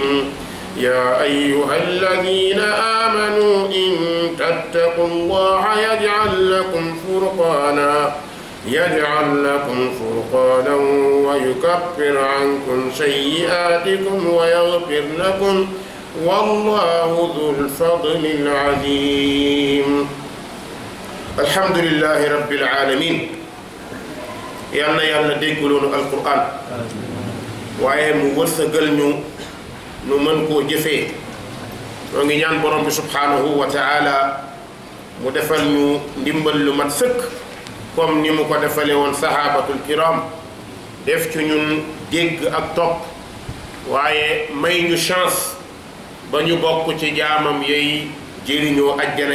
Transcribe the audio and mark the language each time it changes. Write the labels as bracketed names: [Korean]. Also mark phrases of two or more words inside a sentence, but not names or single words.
[Arabic] يا أيها الذين آمنوا إن تتقوا الله يجعل لكم فرقانا ويكفر عنكم سيئاتكم ويغفر لكم، والله ذو الفضل العظيم. الحمد لله رب العالمين. [Wolof] yàlla déggaloonu alquran waaye mu wërsëgal ñu mën koo jëfee. ñoo ngi ñaan borom bi [Arabic] سبحانه وتعالى [Wolof] mu defal ñu ndimbal lu mat sëkk comme ni mu ko defale woon [Arabic] الصحابة الكرام, [Wolof] def ci ñun dégg ak topp, waaye may ñu chance ba ñu bokk ci jaamam yey jëriñoo ajjana.